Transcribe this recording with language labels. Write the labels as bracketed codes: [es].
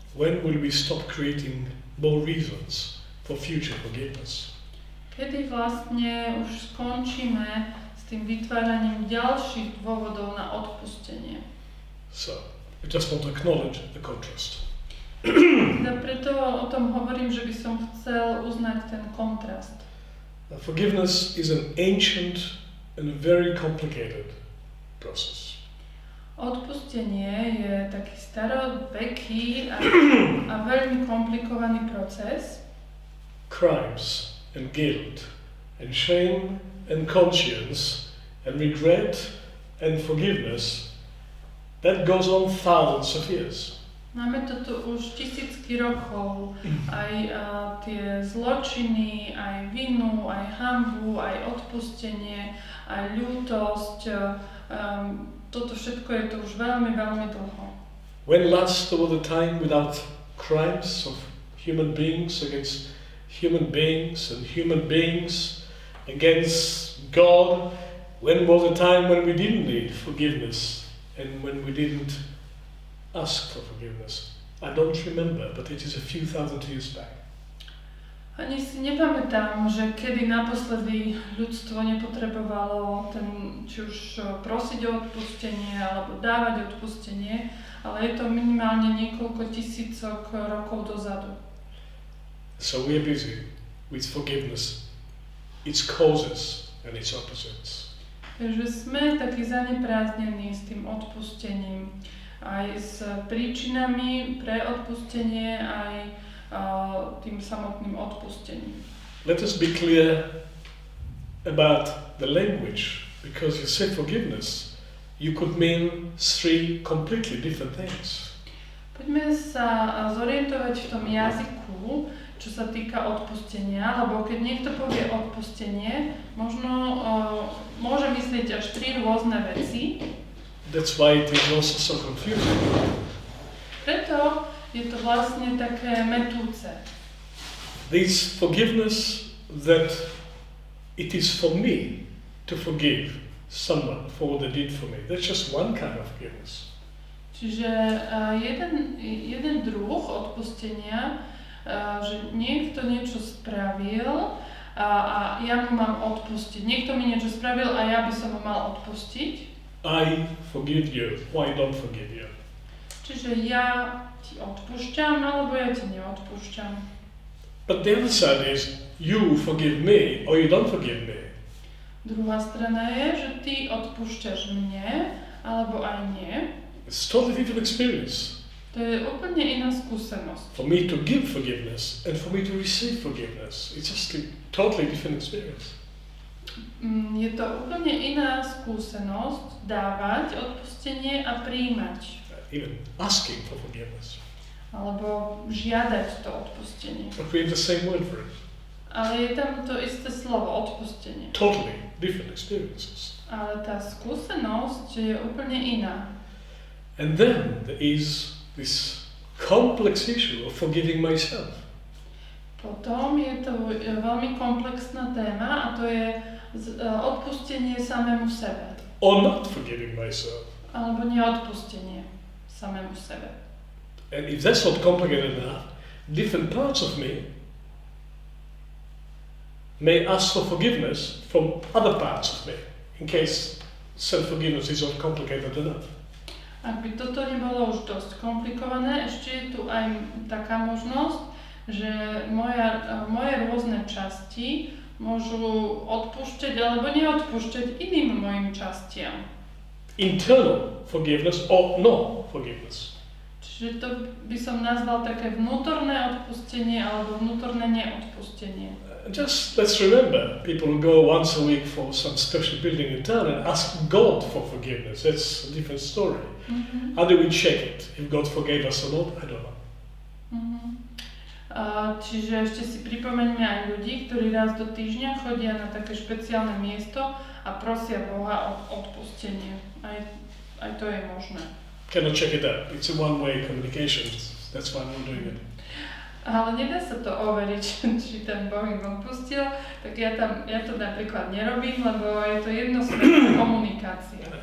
[en] When will we stop creating more reasons for future forgiveness? [sk] Kedy vlastne už skončíme s tým vytváraním ďalších dôvodov na odpustenie? [en] So, I just want to acknowledge the contrast. [sk] Teda preto o tom hovorím, že by som chcel uznať ten kontrast. [en] Forgiveness is an ancient and very complicated process. [sk] Odpustenie je taký staroveký a veľmi komplikovaný proces. [en] Crimes and guilt and shame and conscience and regret and forgiveness, that goes on thousands of years. [sk] Máme to tu už tisícky rokov, aj tie zločiny, aj vinu, aj hanbu, aj odpustenie, aj ľútosť. Toto všetko je tu už veľmi, veľmi dlho. [en] When last there was a time without crimes of human beings against human beings and human beings against God? When was a time when we didn't need forgiveness and when we didn't ask for forgiveness? I don't remember, but it is a few thousand years back. [sk] Ani si nepamätám, že kedy naposledy ľudstvo nepotrebovalo či už prosiť o odpustenie alebo dávať odpustenie, ale je to minimálne niekoľko tisícok rokov dozadu. [en] So we are busy with forgiveness, its causes and its opposites. [sk] Takže sme takí zaneprázdnení s tým odpustením, aj s príčinami pre odpustenie, aj tým samotným odpustením. [en] Let us be clear about the language, because you say forgiveness, you could mean three completely different things. [sk] Poďme sa zorientovať v tom jazyku, čo sa týka odpustenia, lebo keď niekto povie odpustenie, možno môže myslieť až 3 rôzne veci. [en] That's why it is also so confusing. [sk] Preto je to vlastne také metúce. [en] This forgiveness that it is for me to forgive someone for what they did for me. That's just one kind of forgiveness. [sk] Čiže jeden druh odpustenia, že niekto niečo spravil a ja mu mám odpustiť. Niekto mi niečo spravil a ja by som ho mal odpustiť. [en] I forgive you, why don't forgive you? [sk] Čiže ja ti odpúšťam, alebo ja ti neodpúšťam. [en] But the other side is you forgive me or you don't forgive me. [sk] Druhá strana je, že ty odpúšťaš mne, alebo aj nie. [en] It's a totally different experience. [sk] To je úplne iná skúsenosť. [en] For me to give forgiveness and for me to receive forgiveness. It's just a totally different experience. [sk] Je to úplne iná skúsenosť dávať odpustenie a prijímať. [en] Even asking for forgiveness. [sk] Alebo žiadať to odpustenie. [en] But we have the same word for it. [sk] Ale je tam to isté slovo, odpustenie. [en] Totally different experiences. [sk] Ale tá skúsenosť je úplne iná. [en] And then there is this complex issue of forgiving myself. [sk] Potom je to veľmi komplexná téma a to je odpustenie samému sebe. [en] Or not forgiving myself. [sk] Alebo neodpustenie samému sebe. [en] And if that's not complicated enough, different parts of me may ask for forgiveness from other parts of me, in case self-forgiveness is not complicated enough. [sk] Ak by toto nebolo už dosť komplikované, ešte je tu aj taká možnosť, že moje rôzne časti môžu odpúšťať alebo neodpúšťať iným mojim častiam. [en] Internal forgiveness or no forgiveness. [sk] Čiže to by som nazval také vnútorné odpustenie alebo vnútorné neodpustenie. [en] Just let's remember, people who go once a week for some special building in town and ask God for forgiveness. That's a different story. Mm-hmm. How do we check it? If God forgave us or not, I don't know. Mm-hmm. [sk] Čiže ešte si pripomeňme aj ľudí, ktorí raz do týždňa chodia na také špeciálne miesto a prosia Boha o odpustenie. Aj to je možné. [en] Cannot check it out. It's a one-way communication. That's why I'm not doing it. [sk] Ale nedá sa to overiť, či ten Boh im odpustil, tak ja to napríklad nerobím, lebo je to jednosmerná komunikácia.